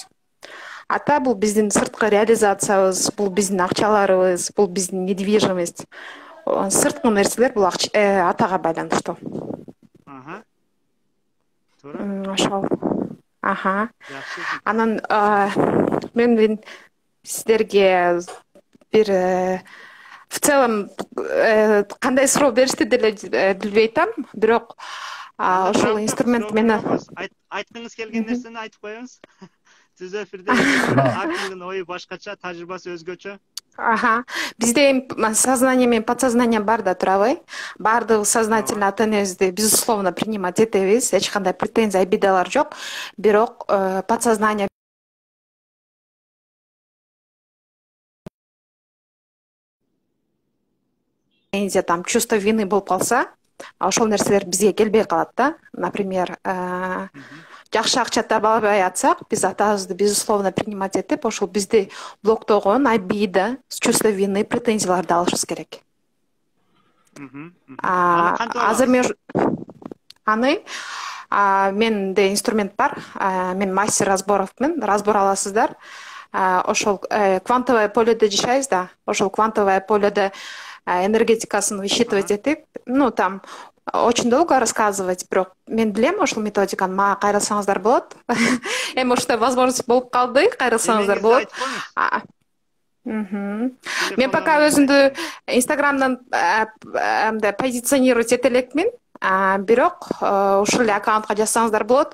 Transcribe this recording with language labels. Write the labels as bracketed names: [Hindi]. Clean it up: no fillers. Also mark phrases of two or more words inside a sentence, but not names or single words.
[Kyrgyz] Ата бул биздин сырткы реализациябыз, бул биздин акчаларыбыз, бул биздин недвижимость. Сырткы нерселер бул атага байланыштуу. Туура. Ошол. Анан мен сиздерге бир [Russian] в целом [Kyrgyz] кандай суроо беришти деле билбей атам, бирок ошол инструмент мени айткыңыз келген нерсени айтып коюңуз. Түз эфирде артыңдын ою башкача, тажрыйбасы өзгөчө. Бизде сознание менен подсознание бар да, туурабы? Бардыгы сознательно ата-энебизди [Russian] безусловно принимать [Kyrgyz] этебиз, эч кандай претензия, обидалар жок. Бирок [Russian] подсознание там чувство вины [Kyrgyz] болуп калса, ошол нерселер бизге келбей калат да. Например, жакшы акча таба албай атсак, биз атабызды [Russian] безусловно принимать [Kyrgyz] этип, ошол бизди блоктогон [Russian] обида, чувство вины, [Kyrgyz] претензияларды алышыбыз керек. Азыр мен менде инструмент бар, мен [Russian] мастер разборовмун, [Kyrgyz] разбор аласыздар. Ошол [Russian] квантовое поледе [Kyrgyz] жашайбыз да, ошол [Russian] квантовое поледе [Kyrgyz] энергетикасын высчитывать этип, [Russian] там очень долго рассказывать, [Kyrgyz] бирок мен билем ошол методиканы, мага кайрылсаңыздар болот. Эми ушундай возможность болуп калды, кайрылсаңыздар болот. Мен пока өзүмдү Инстаграмдан позиционировать эте элекмин, бирок ушул эле аккаунтка жазсаңыздар болот.